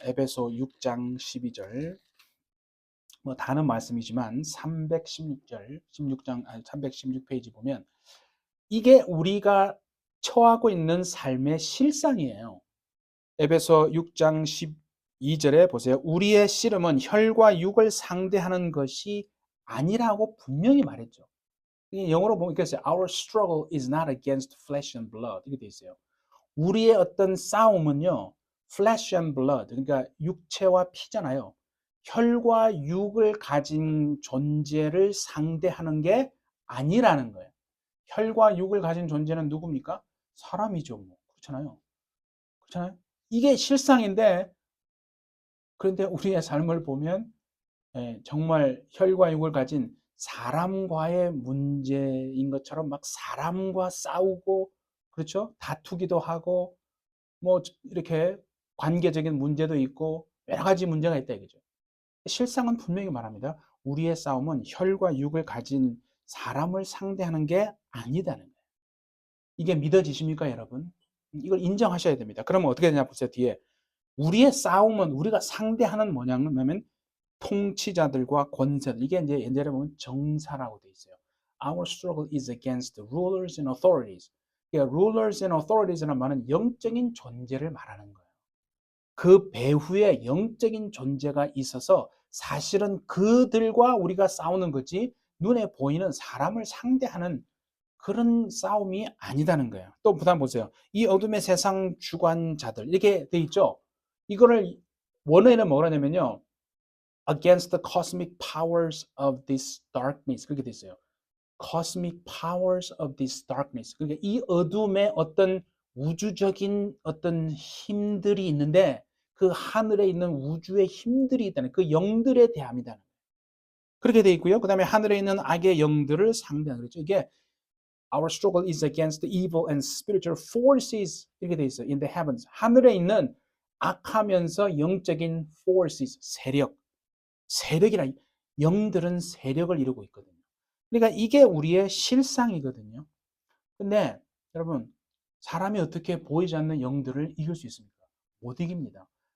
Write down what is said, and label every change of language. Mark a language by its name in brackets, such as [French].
[Korean] 에베소 6장 12절. 뭐 다른 말씀이지만 316절, 16장 316페이지 보면 이게 우리가 처하고 있는 삶의 실상이에요. 에베소 6장 12절에 보세요. 우리의 씨름은 혈과 육을 상대하는 것이 아니라고 분명히 말했죠. 영어로 보면 이렇게 [English] Our struggle is not against flesh and blood [Korean] 이렇게 돼 있어요. 우리의 어떤 싸움은요, [English] flesh and blood, [Korean] 그러니까 육체와 피잖아요. 혈과 육을 가진 존재를 상대하는 게 아니라는 거예요. 혈과 육을 가진 존재는 누굽니까? 사람이죠. 뭐. 그렇잖아요. 그렇잖아요. 이게 실상인데, 그런데 우리의 삶을 보면 정말 혈과 육을 가진 사람과의 문제인 것처럼 막 사람과 싸우고, 그렇죠? 다투기도 하고, 뭐 이렇게 관계적인 문제도 있고 여러 가지 문제가 있다 이거죠. 실상은 분명히 말합니다. 우리의 싸움은 혈과 육을 가진 사람을 상대하는 게 아니다는 거예요. 이게 믿어지십니까, 여러분? 이걸 인정하셔야 됩니다. 그러면 어떻게 되냐 보세요. 뒤에 우리의 싸움은 우리가 상대하는 뭐냐면 통치자들과 권세들. 이게 이제 옛날에 보면 정사라고 돼 있어요. [English] Our struggle is against the rulers and authorities. [Korean] 그러니까 [English] rulers and authorities [Korean] 라는 말은 영적인 존재를 말하는 거예요. 그 배후에 영적인 존재가 있어서 사실은 그들과 우리가 싸우는 거지 눈에 보이는 사람을 상대하는 그런 싸움이 아니다는 거예요. 또 부담 보세요. 이 어둠의 세상 주관자들 이렇게 돼 있죠. 이거를 원어에는 뭐라 하냐면요. [English] Against the cosmic powers of this darkness [Korean] 그렇게 돼 있어요. [English] Cosmic powers of this darkness. [Korean] 그러니까 이 어둠의 어떤 우주적인 어떤 힘들이 있는데 그 하늘에 있는 우주의 힘들이 있다는 그 영들에 대함이다. 그렇게 돼 있고요. 그 다음에 하늘에 있는 악의 영들을 상대하는 거죠. [English] 이게 Our struggle is against the evil and spiritual forces [Korean] 이렇게 돼 있어요. [English] In the heavens. [Korean] 하늘에 있는 악하면서 영적인 forces, 세력이라 영들은 세력을 이루고 있거든요. 그러니까 이게 우리의 실상이거든요. 근데 여러분, 사람이 어떻게 보이지 않는 영들을 이길 수 있습니까? 못 이깁니다.